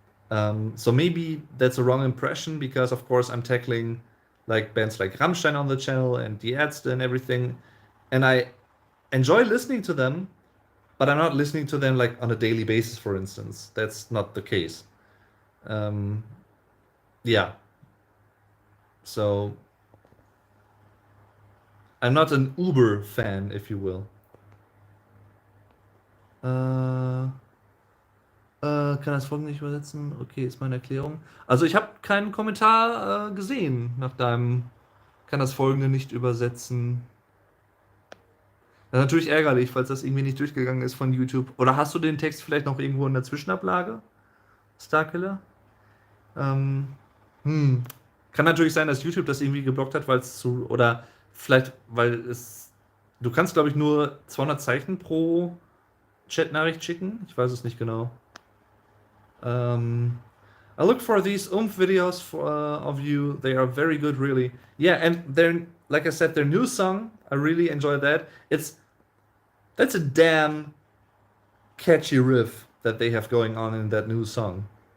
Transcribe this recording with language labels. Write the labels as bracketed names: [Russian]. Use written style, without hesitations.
[English] So maybe that's a wrong impression because, of course, I'm tackling like bands like Rammstein on the channel and Die Ärzte and everything, and I enjoy listening to them, but I'm not listening to them like on a daily basis, for instance. That's not the case. Um, yeah, so I'm not an Uber fan, if you will. [German] Äh, kann das Folgende nicht übersetzen? Okay, ist meine Erklärung. Also ich habe keinen Kommentar gesehen nach deinem kann das Folgende nicht übersetzen. Das ist natürlich ärgerlich, falls das irgendwie nicht durchgegangen ist von YouTube. Oder hast du den Text vielleicht noch irgendwo in der Zwischenablage, Starkiller? Ähm, hm. Kann natürlich sein, dass YouTube das irgendwie geblockt hat, weil es zu. Oder vielleicht, weil es. Du kannst, glaube ich, nur 200 Zeichen pro Chatnachricht schicken. Ich weiß es nicht genau. [English] I look for these videos of you. They are very good, really. Yeah, and they're like I said, their new song. I really enjoy that. That's a damn catchy riff that they have going on in that new song.